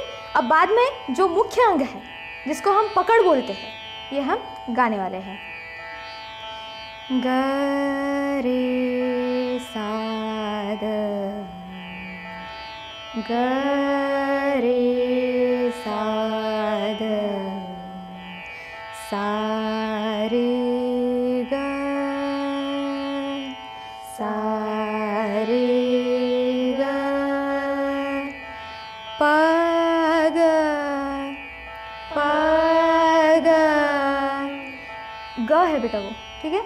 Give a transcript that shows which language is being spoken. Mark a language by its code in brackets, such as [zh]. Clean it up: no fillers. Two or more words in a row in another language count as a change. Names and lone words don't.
[hi] अब बाद में जो मुख्य अंग है जिसको हम पकड़ बोलते हैं, ये हम गाने वाले हैं। ग रे सा द, ग रे सा द, सा रे ग, सा रे ग, प ग, प ग, ग है बेटा वो, ठीक है।